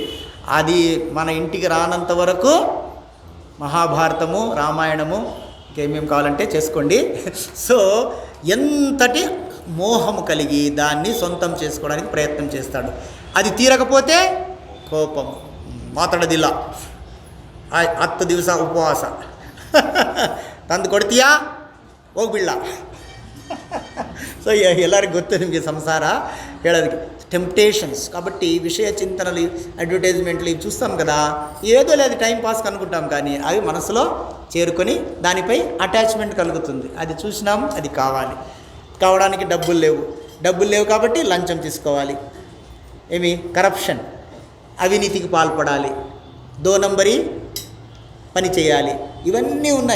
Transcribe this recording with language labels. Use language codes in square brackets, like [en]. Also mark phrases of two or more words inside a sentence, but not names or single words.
[te] అది మన ఇంటికి రానంత వరకు మహాభారతము, రామాయణము, ఇంకేమేమి కావాలంటే చేసుకోండి. సో ఎంతటి మోహము కలిగి దాన్ని సొంతం చేసుకోవడానికి ప్రయత్నం చేస్తాడు. అది తీరకపోతే కోపం, [kn] ಮಾತಾಡೋದಿಲ್ಲ, 10 ದಿವಸ ಉಪವಾಸ, ತಂದು ಕೊಡ್ತೀಯಾ ಹೋಗ್ಬಿಡ್ಲ. సో ಎಲ್ಲರಿಗೂ ಗೊತ್ತು ನಿಮಗೆ ಸಂಸಾರ ಹೇಳೋದಕ್ಕೆ టెంప్టేషన్స్. [te] కాబట్టి విషయ చింతనలు, అడ్వర్టైజ్మెంట్లు ఇవి చూస్తాం కదా, ఏదో లేదు [en] time pass [te] అనుకుంటాం, కానీ అవి మనసులో చేరుకొని దానిపై అటాచ్మెంట్ కలుగుతుంది. అది చూసినాం, అది కావాలి, కావడానికి డబ్బులు లేవు కాబట్టి లంచం తీసుకోవాలి, ఏమి కరప్షన్, అవినీతికి పాల్పడాలి, 2 నంబరీ పని చేయాలి, ఇవన్నీ ఉన్నాయి.